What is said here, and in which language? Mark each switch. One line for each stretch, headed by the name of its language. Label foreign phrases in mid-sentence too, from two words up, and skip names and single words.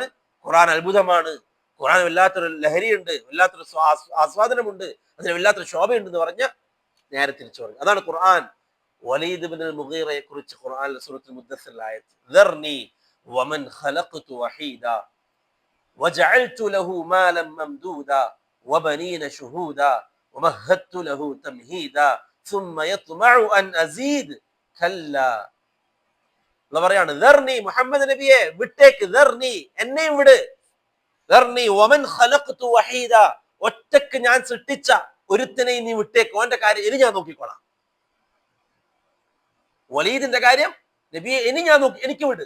Malayalam: ഖുർആൻ അത്ഭുതമാണ്, ഖുർആൻ വല്ലാത്തൊരു ലഹരിയുണ്ട്, വല്ലാത്തൊരു ആസ്വാദനമുണ്ട്, അതിന് വല്ലാത്തൊരു ശോഭയുണ്ടെന്ന് പറഞ്ഞ നേരെ തിരിച്ചു പറഞ്ഞു. അതാണ് ഖുർആൻ വലീദ് ഇബ്നുൽ മുഗീറയെ കുറിച്ച് ഖുർആനിൽ സൂറത്തുൽ മുദ്ദസ്സിൽ ആയത്ത്,
Arabic: ذرني ومن خلقت وحيدا وجعلت له مالا ممدودا وبنين شهودا ومهدت له تمهيدا ثم يطمع أن أزيد كلا.
Malayalam: അല്ലാഹു പറയാണ്, ദർനി, മുഹമ്മദ് നബിയെ വിട്ടേക്ക്, ദർനി, എന്നെയും വിട്,
Arabic: ذرني ومن خلقت وحيدا,
Malayalam: ഒറ്റക്ക് ഞാൻ സൃഷ്ടിച്ച ഒരുത്തനെയും നീ വിട്ടേക്ക്, ഓന്റെ കാര്യം ഇനി ഞാൻ നോക്കിക്കോളാം. വലീദിന്റെ കാര്യം നബിയെ ഇനി ഞാൻ നോക്കി, എനിക്ക് വിട്.